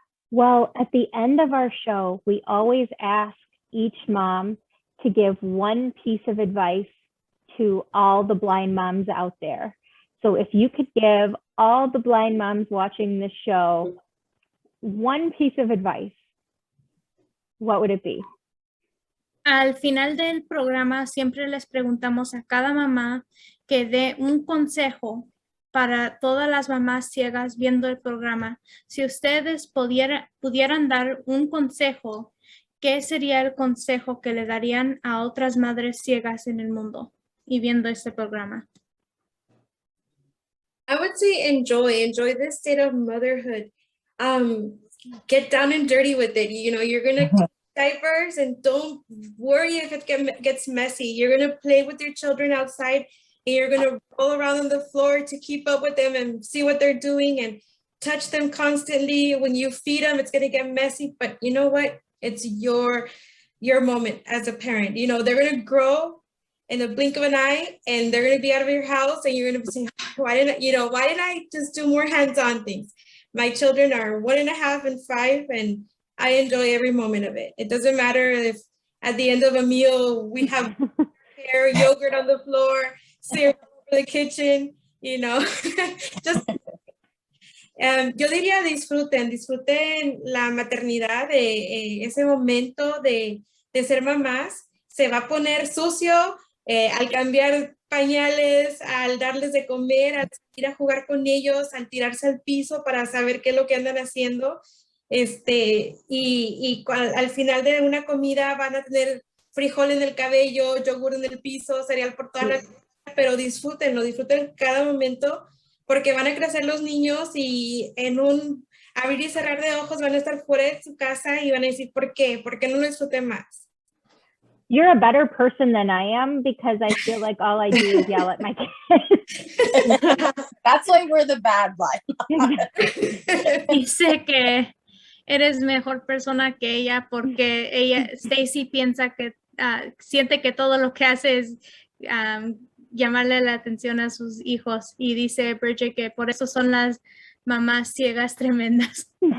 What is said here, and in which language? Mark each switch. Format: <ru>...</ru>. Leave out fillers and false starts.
<en>Well, at the end of our show, we always ask each mom to give one piece of advice to all the blind moms out there. So if you could give all the blind moms watching this show one piece of advice, what would it be?</en> <es>Al final del programa siempre les preguntamos a cada mamá que dé un consejo para todas las mamás ciegas viendo el programa. Si ustedes pudieran dar un consejo, ¿qué sería el consejo que le darían a otras madres ciegas en el mundo y viendo este programa?</es> <en>I would say enjoy this state of motherhood. Get down and dirty with it. You know, you're gonna diapers, and don't worry if it gets messy. You're gonna play with your children outside, and you're gonna roll around on the floor to keep up with them and see what they're doing and touch them constantly. When you feed them, it's gonna get messy, but you know what? It's your moment as a parent. You know, they're gonna grow in the blink of an eye, and they're gonna be out of your house, and you're gonna be saying, why didn't I just do more hands-on things? My children are 1.5 and 5, and I enjoy every moment of it. It doesn't matter if at the end of a meal we have yogurt on the floor, cereal over the kitchen, you know.</en> <es>Just yo diría disfruten la maternidad, de ese momento de ser mamás. Se va a poner sucio al cambiar pañales, al darles de comer, al ir a jugar con ellos, al tirarse al piso para saber qué es lo que andan haciendo. Y al final de una comida van a tener frijol en el cabello, yogur en el piso, cereal por toda la casa, pero disfruten cada momento, porque van a crecer los niños y en un abrir y cerrar de ojos van a estar fuera de su casa y van a decir, ¿por qué? ¿Por qué no lo disfruten más?</es> <en>You're a better person than I am, because I feel like all I do is yell at my kids. That's why we're the bad blind.</en> <es>Dice que eres mejor persona que ella porque Stacy piensa que siente que todo lo que hace es llamarle la atención a sus hijos, y dice Bridgit que por eso son las mamás ciegas tremendas.</es>